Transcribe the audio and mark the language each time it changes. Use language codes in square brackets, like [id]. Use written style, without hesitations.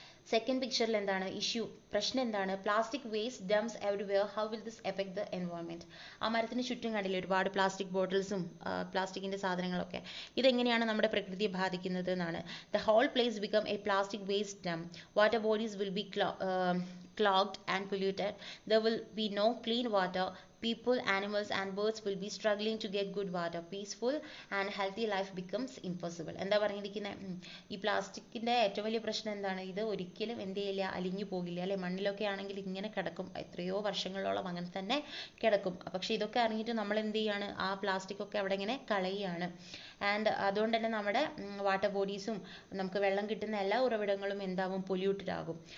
[ml] Second പിക്ചറിൽ എന്താണ് issue, പ്രശ്നം എന്താണ്, [en] Plastic waste dumps everywhere, how will this affect the environment. [ml] ആ മരത്തിന് ചുറ്റും കണ്ടില്ലേ ഒരുപാട് പ്ലാസ്റ്റിക് ബോട്ടിൽസും പ്ലാസ്റ്റിക്കിന്റെ സാധനങ്ങളൊക്കെ. ഇതെങ്ങനെയാണ് നമ്മുടെ പ്രകൃതിയെ ബാധിക്കുന്നത് എന്നാണ്. [en] The whole place become a plastic waste dump. Water bodies will be clogged and polluted. There will be no clean water. People, animals and birds will be struggling to get good water. Peaceful and healthy life becomes impossible. [ml] എന്താ പറഞ്ഞിരിക്കുന്നത്, ഈ പ്ലാസ്റ്റിക്കിന്റെ ഏറ്റവും വലിയ പ്രശ്നം എന്താണ്, ഇത് ഒരിക്കലും എന്ത് ചെയ്യില്ല, അലിഞ്ഞു പോകില്ല അല്ലെ. മണ്ണിലൊക്കെ ആണെങ്കിൽ ഇങ്ങനെ കിടക്കും, എത്രയോ വർഷങ്ങളോളം അങ്ങനെ തന്നെ കിടക്കും. പക്ഷെ ഇതൊക്കെ അറിഞ്ഞിട്ട് നമ്മൾ എന്ത് ചെയ്യാണ്, ആ പ്ലാസ്റ്റിക് ഒക്കെ അവിടെ ഇങ്ങനെ കളയുകയാണ്. ആൻഡ് അതുകൊണ്ട് തന്നെ നമ്മുടെ വാട്ടർ ബോഡീസും നമുക്ക് വെള്ളം കിട്ടുന്ന എല്ലാ ഉറവിടങ്ങളും എന്താവും, പൊല്യൂട്ടഡ് ആകും.